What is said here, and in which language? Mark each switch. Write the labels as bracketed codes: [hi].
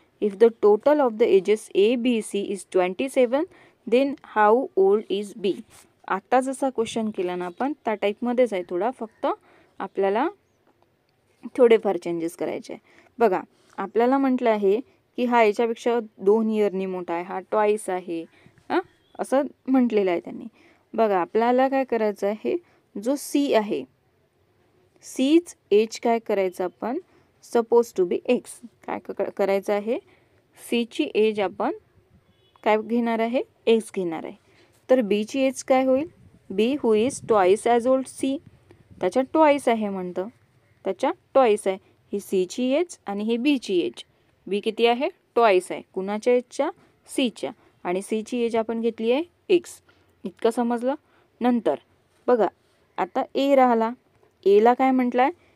[en] If the total of the ages A, B, C is 27, then how old is B? [mr] आता जसा question केला ना आपण त्या टाईपमध्येच आहे थोडा, फक्त आपल्याला थोडेफार चेंजेस करायचे आहे. बघा आपल्याला म्हटलं आहे की हा याच्यापेक्षा 2 इयरनी मोठा आहे, हा ट्वाईस आहे, असं म्हटलेलं आहे त्यांनी. बघा आपल्याला काय करायचं आहे? जो सी आहे सीच एज काय करायचं आपण? [en] Suppose to be X. [mr] काय करायचं आहे? सीची एज आपण काय घेणार आहे? एक्स घेणार आहे. तर बीची एज काय होईल? [en] B who is twice as old C. [mr] त्याच्या ट्वाईस आहे म्हणतं, त्याच्या ट्वाईस आहे. ही सीची एज आणि ही बीची एज. बी किती आहे? ट्वाईस आहे. कुणाच्या एजच्या? सीच्या. आणि सीची एज आपण घेतली आहे एक्स. इतकं समजलं? नंतर बघा आता ए राहिला. एला काय म्हटलं आहे?